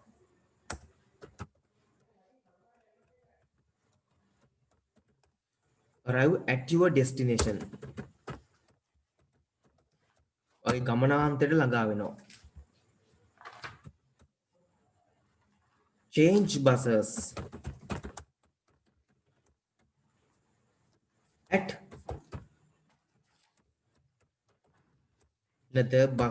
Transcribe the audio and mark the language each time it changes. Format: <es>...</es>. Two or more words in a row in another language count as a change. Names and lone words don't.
<en>arrive at your destination</en> <si>ඔයාගේ ගමනාන්තයට ළඟා වෙනවා</si> <en>change buses at another bus</en>